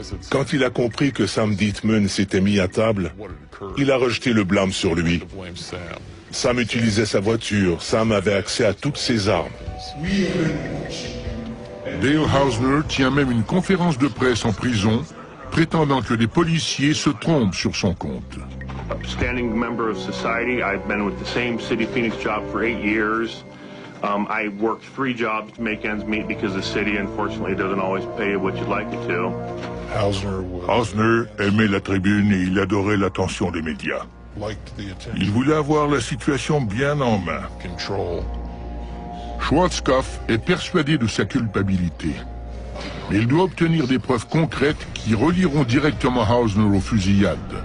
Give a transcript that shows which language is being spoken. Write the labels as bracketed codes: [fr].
[fr] Quand il a compris que Sam Dietman s'était mis à table, il a rejeté le blâme sur lui. Sam utilisait sa voiture, Sam avait accès à toutes ses armes. Dale Hausner tient même une conférence de presse en prison, prétendant que les policiers se trompent sur son compte. [en] Upstanding member of society, I've been with the same City Phoenix job for 8 years. I worked 3 jobs to make ends meet because the city, unfortunately, doesn't always pay you what you'd like it to. [fr] Hausner aimait la tribune et il adorait l'attention des médias. Il voulait avoir la situation bien en main. Schwarzkopf est persuadé de sa culpabilité. Mais il doit obtenir des preuves concrètes qui relieront directement Hausner aux fusillades.